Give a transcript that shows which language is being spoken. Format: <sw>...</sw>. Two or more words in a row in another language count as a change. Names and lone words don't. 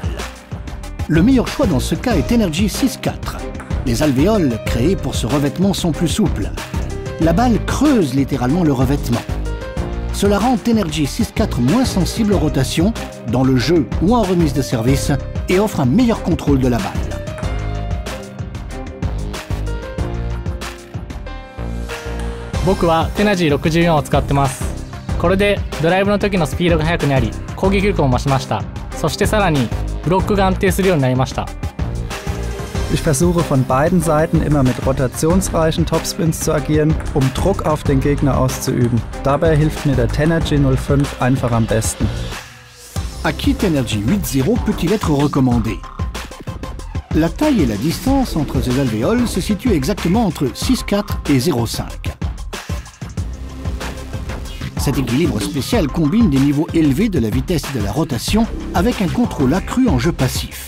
<fr>Le meilleur choix dans ce cas est Tenergy 6.4. Les alvéoles créées pour ce revêtement sont plus souples. La balle creuse littéralement le revêtement. Cela rend Tenergy 6.4 moins sensible aux rotations, dans le jeu ou en remise de service, et offre un meilleur contrôle de la balle.</fr> <ja>僕はテナジー64を使ってます。これでドライブの時のスピードが速くなり、攻撃力も増しました。そしてさらにブロックが安定するようになりました。</ja> <de>Ich versuche von beiden Seiten immer mit rotationsreichen Topspins zu agieren, um Druck auf den Gegner auszuüben. Dabei hilft mir der Tenergy 05 einfach am besten.</de> <fr>À qui Tenergy 8.0 peut-il être recommandé? La taille et la distance entre ces alvéoles se situent exactement entre 6.4 et 0.5. Cet équilibre spécial combine des niveaux élevés de la vitesse et de la rotation avec un contrôle accru en jeu passif.</fr>